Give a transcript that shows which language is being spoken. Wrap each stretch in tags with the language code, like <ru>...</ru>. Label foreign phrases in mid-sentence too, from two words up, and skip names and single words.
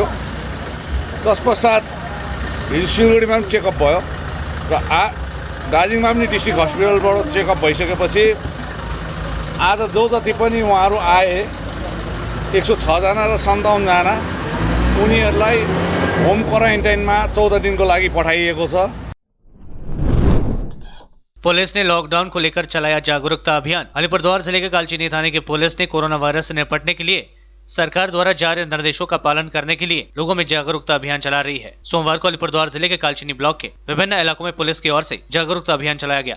<ne>तत्पश्चात हिजो सिलगढीमा पनि चेकअप भयो र दार्जिलिङमा पनि</ne> <en>district hospitalबाट</en> <ne>चेकअप भइसकेपछि आज जो जति पनि उहाँहरू आए 106 जना र 57 जना उनीहरूलाई</ne> <en>home quarantineमा</en> <ne>14 दिनको लागि पठाइएको छ।</ne> <hi>पुलिस ने लॉकडाउन को लेकर चलाया जागरूकता अभियान। अलीपुरद्वार जिले के कालचिनी थाने की पुलिस ने कोरोना वायरस से निपटने के लिए सरकार द्वारा जारी निर्देशों का पालन करने के लिए लोगों में जागरूकता अभियान चला रही है। सोमवार को अलीपुरद्वार जिले के कालचिनी ब्लॉक के विभिन्न इलाकों में पुलिस की ओर से जागरूकता अभियान चलाया गया।</hi>